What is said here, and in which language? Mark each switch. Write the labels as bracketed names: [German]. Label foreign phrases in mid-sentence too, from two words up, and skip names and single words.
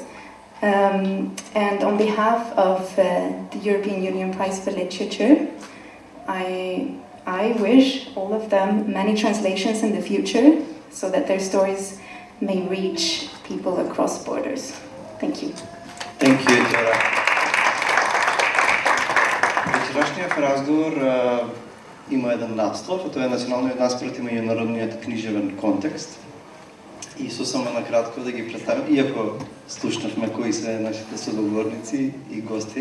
[English] And on behalf of the European Union Prize for Literature, I wish all of them many translations in the future so that their stories may reach people across borders. Thank you. Thank you, Tara. [Macedonian] Вечерашниот разговор има еден надслов, а тоа е националниот наспроти меѓународниот книжевен контекст. И сосема накратко да ги представим, иако слушнавме кои се нашите соговорници и гости.